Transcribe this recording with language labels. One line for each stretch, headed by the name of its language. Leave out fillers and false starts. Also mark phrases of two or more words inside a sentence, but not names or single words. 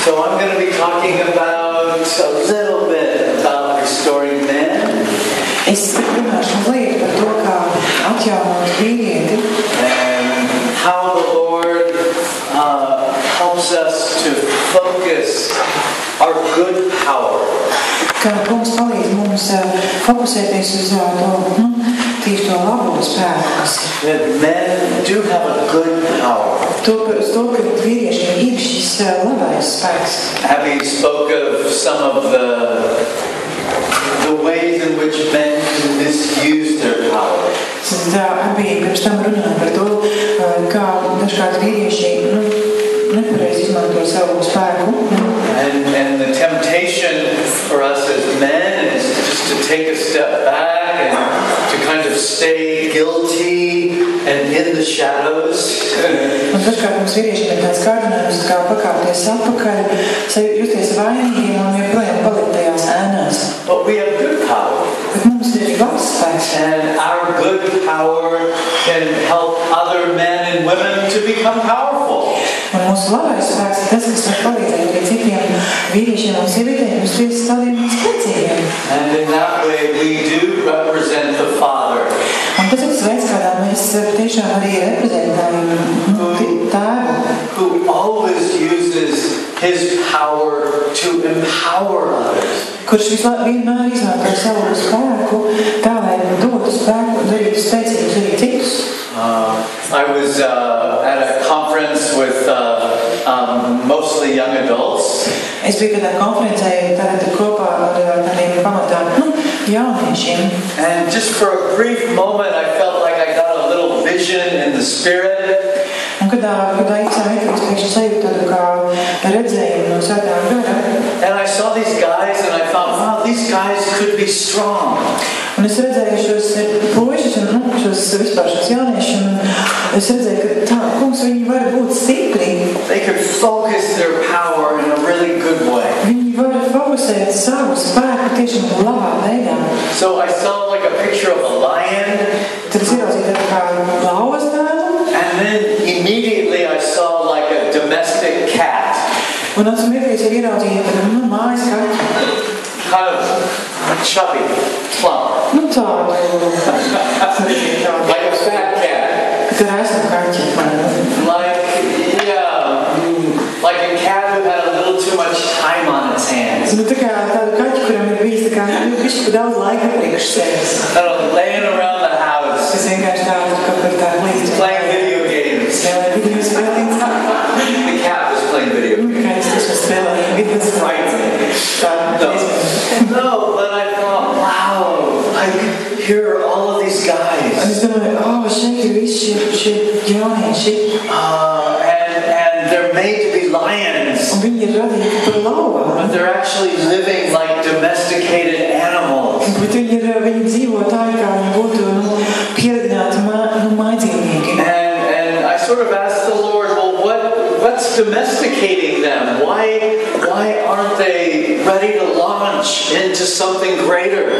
English: So I'm going to be talking about a little bit about restoring men.
Latvian: Es runāšu mazliet par to, kā atjaunot vīrieti.
English: And how the Lord helps us to focus our good power.
Latvian: Kā Kungs palīdz mums fokusēties uz tieši to labo spēku.
English: That men do have a good power.
Latvian: Uz to, ka vīriešiem ir šis labais spēks.
English: Abby spoke of some of the ways in which men can misuse their power.
Latvian: Abby pirms tam runāja par to, kā dažkārt vīrieši nepareizi izmanto savu spēku.
English: And the temptation for us as men is just to take a step back and to kind of stay guilty and in the shadows.
Latvian: Un dažkārt mums vīriešiem ir tāds kārdinājums, kā pakāpties atpakaļ, justies vainīgiem un joprojām palikt tajās ēnās.
English: But we have good power.
Latvian: Bet mums ir labs spēks.
English: And our good power can help other men and women to become powerful.
Latvian: Un mūsu labais spēks ir tas, kas var palīdzēt arī citiem vīriešiem un sievietēm justies tādiem spēcīgiem.
English: And in that way we do represent the Father.
Latvian: Un tas ir tas veids, kādā mēs tiešām arī reprezentējam Tēvu.
English: Who always uses his power to empower others.
Latvian: Kurš vienmēr izmanto savu spēku tā, lai dotu spēku un darītu spēcīgus arī citus.
English: I was at a conference with mostly young adults.
Latvian: Es biju kādā konferencē tagad kopā ar tādiem pamatā jauniešiem.
English: And just for a brief moment I felt like I got a little vision in the spirit.
Latvian: Un kādā īsā mirklī es pēkšņi sajūtu tādu kā redzējumu no Svētā gara.
English: And I saw these guys and I thought, wow, these guys could be strong.
Latvian: Un es redzēju šos puišus un šos jauniešus, un es redzēju, ka Kungs, viņi var būt stipri.
English: They could focus their power in a really good way.
Latvian: Viņi var fokusēt savu spēku tiešām labā veidā.
English: So I saw like a picture of a lion.
Latvian: Tad es ieraudzīju tādu kā lauvas tēlu.
English: And then immediately I saw like a domestic cat.
Latvian: Un es mirklī ieraudzīju tādu mājas kaķi.
English: Kind of chubby, plump.
Latvian: Tādu.
English: Like a fat cat.
Latvian: Tur esam kaķi.
English: Like a cat who had a little too much time on its hands.
Latvian: Tā kā tādu kaķi, kuram ir bijis tā kā bišķi daudz laika priekš sevis.
English: Laying around the house.
Latvian: Es vienkārši tādu kaut kā līdzi.
English: Playing video games.
Latvian: Spēlēju video spēlītas.
English: The cat was playing video games.
Latvian: Kaķis tiešām spēlēja video spēlītas.
English: No, but I thought, wow, like, here are all of these guys.
Latvian: Un es domāju, šeit ir visi šie jaunieši.
English: And they're made to be lions.
Latvian: Un viņi ir radīti par lauvām.
English: But they're actually living like domesticated animals.
Latvian: Bet viņi dzīvo tā, kā viņi būtu pieredzināti mājdzīvnieki.
English: And I sort of asked the Lord, well, what's domesticating them? Why aren't they ready to launch into something greater?